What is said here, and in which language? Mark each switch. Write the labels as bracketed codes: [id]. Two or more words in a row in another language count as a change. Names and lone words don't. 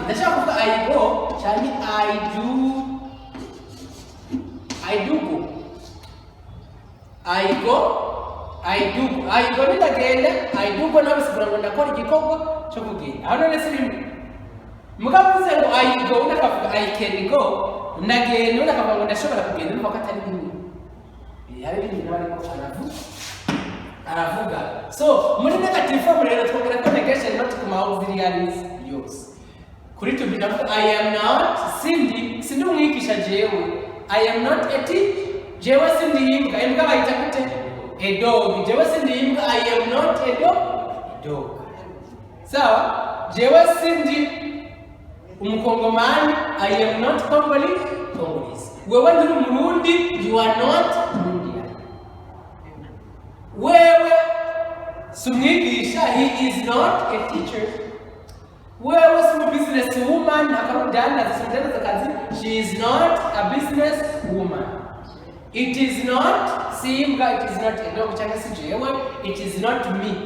[rn] Ndashaka kuvuga [en] I go [rn] cyane [en] I do go. I go [rn] ndagenda, [en] I do go [rn] nabisigura ngo ndakora igikorwa cyo kugenda. Hano nese rimwe. Mugavuze ngo [en] I go [rn] ndakavuga [en] I can go, [rn] ndagenda ndakavuga ngo ndashobora kugenda nuko atari bimwe. Yari bimwe ariko aravuga. So, muri [en] negative form [rn] rero twongera ko [en] negation not [rn] kuma auxiliaries use. Kuri [en] to be I am not [rn] sindi umwigisha jewe. [en] I am not a teacher. [rn] Jewe sindi imbwa. Imbwa bayita gute? [en] A dog. [rn] Jewe sindi imbwa. [en] I am not a dog. [rn] Sawa? Jewe sindi umukongomani. [en] I am not Congolese. [rn] Wewe ndi Umurundi. [en] You are not Indian. [rn] Wewe sumwigisha. [en] He is not a teacher. [rn] Wewe si [en] business woman. She is not a business woman. It is not Simba, it is not a dog, it is not me.